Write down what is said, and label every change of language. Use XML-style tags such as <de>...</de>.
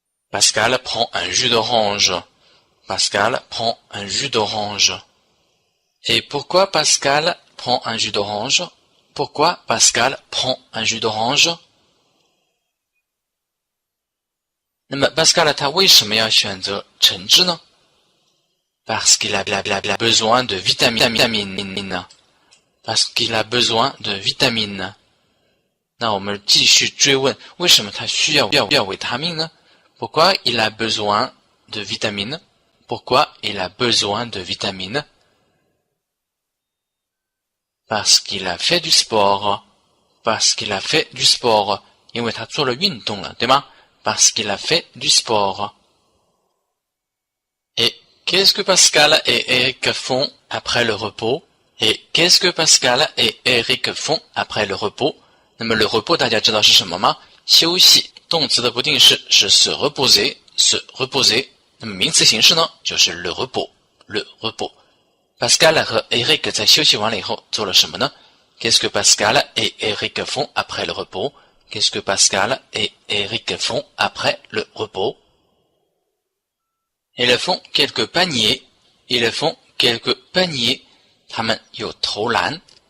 <fr>Pascal prend un jus d'orange. Pascal prend un jus d'orange. Et pourquoi Pascal prend un jus d'orange? Pourquoi Pascal prend un jus d'orange?</fr> <zh>那么 Pascal 他为什么要选择橙汁呢？</zh> <fr>Parce qu'il a besoin de vitamines. Parce qu'il a besoin de vitamines.</fr> <zh>那我们继续追问，为什么他需要维他命呢？</zh> <fr>Pourquoi il a besoin de vitamines? Pourquoi il a besoin de vitamines? Parce qu'il a fait du sport. Parce qu'il a fait du sport.</fr> <zh>因为他做了运动了，对吗？</zh> <fr>Parce qu'il a fait du sport. Et qu'est-ce que Pascal et Eric font après le repos? Et qu'est-ce que Pascal et Eric font après le repos?</fr> <zh>那么 le repos 大家知道是什么吗？休息，动词的不定式是 se reposer。se reposer。那么名词形式呢，就是 le repos。le repos。Pascal 和 Eric 在休息完了以后做了什么呢？</zh> <fr>Qu'est-ce que Pascal et Eric font après le repos?Qu'est-ce que Pascal et Eric font après le repos? Ils font quelques paniers. Ils font quelques paniers.</fr> <zh>他们有投篮。</zh>